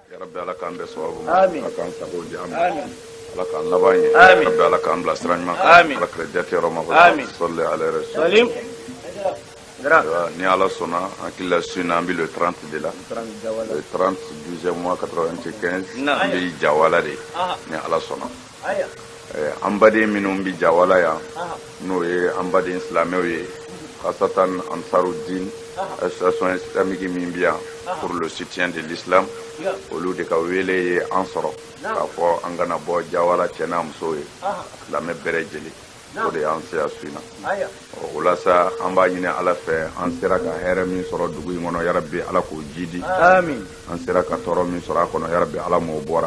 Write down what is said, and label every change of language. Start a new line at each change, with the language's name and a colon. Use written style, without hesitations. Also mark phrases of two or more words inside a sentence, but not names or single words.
Bambara: rabbi ala k'an bɛn sababu ma Amin. ala k'an sago di an ma Amin. ala k'an laban ye Amin. rabbi ala k'an bila sira ɲuman Amin. ala kira jate yɔrɔ ma Amin.
Arabic: salli ala rasul Salim. Grave.
Bambara: ni ala sɔnna an hakili la su in na an bɛ
French: le 30 de la le 30 12e mois 95
Bambara: Non. an bɛ jawala de Aha. ni ala sɔnna Aya. an baden minnu bɛ jawala yan Aha. n'o ye an baden silamɛw ye khasatan ansarudin
French: association islamique
Bambara: min bɛ yan
French: pour le soutien de l'islam
Bambara: Ya. olu de ka wele ye an sɔrɔ k'a fɔ an kana bɔ jawala cɛ n'a muso ye Aha. silamɛ bɛɛ lajɛlen o de y'an se a su in na Aya. o la sa an b'a ɲini ala fɛ an sera ka hɛrɛ min sɔrɔ dugu in kɔnɔ yarabi ala k'o jidi Amin. an sera ka tɔɔrɔ min sɔrɔ a kɔnɔ yarabi ala m'o bɔra